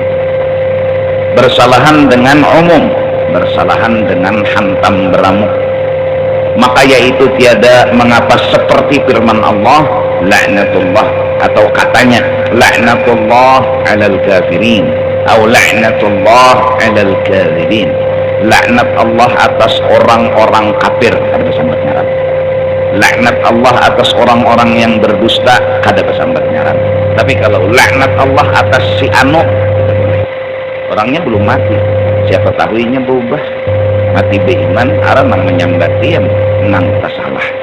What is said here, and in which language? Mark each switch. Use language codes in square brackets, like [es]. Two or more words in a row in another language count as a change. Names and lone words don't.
[id] Bersalahan dengan umum, bersalahan dengan hantam beramuk, maka yaitu tiada mengapa seperti firman Allah, laknatullah, atau katanya [ar] لعنة الله على الكافرين [id] atau [ar] لعنة الله على الكاذبين, [id] laknat Allah atas orang-orang kafir, [bjn] kada bersambat ngaran. [id] Laknat Allah atas orang-orang yang berdusta, [bjn] kada bersambat ngaran. Tapi kalau laknat Allah atas si anu, orangnya belum mati, siapa tahuinya berubah, mati beriman, arah nang menyambati yang nang tasalah.